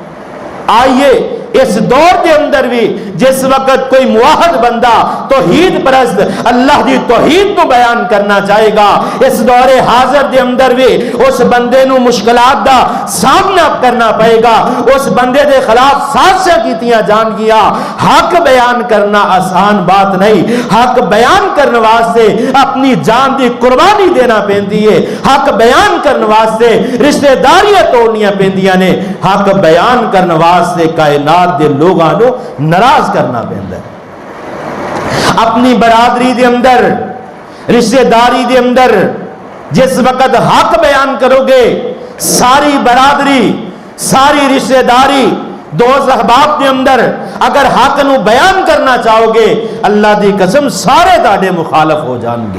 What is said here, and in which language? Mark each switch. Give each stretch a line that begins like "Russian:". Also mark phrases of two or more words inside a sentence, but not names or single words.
Punjabi: آئیے اس دور کے اندر بھی جس وقت کوئی موحد بندہ توحید پرست اللہ دی توحید کو بیان کرنا چاہے گا، اس دور حاضر دے اندر بھی اس بندے نو مشکلات دا سامنا کرنا پائے گا، اس بندے دے خلاف سازشاں کیتیاں جان گیا۔ حق بیان کرنا آسان بات نہیں، حق بیان کرنے واسطے اپنی جان دی قربانی دینا پیندی ہے، حق بیان کرنے واسطے رشتہ داریاں توڑنیاں پیندیاں نے، حق بیان کرنے واسطے کائنات دے لوگاں نو ناراض کرنا پیندا ہے۔ اپنی برادری دے اندر رشتہ داری دے اندر جس وقت حق بیان کرو گے، ساری برادری ساری رشتہ داری دوست احباب دے اندر اگر حق نو بیان کرنا چاہو گے، اللہ دی قسم سارے تاڑے مخالف ہو جان گے۔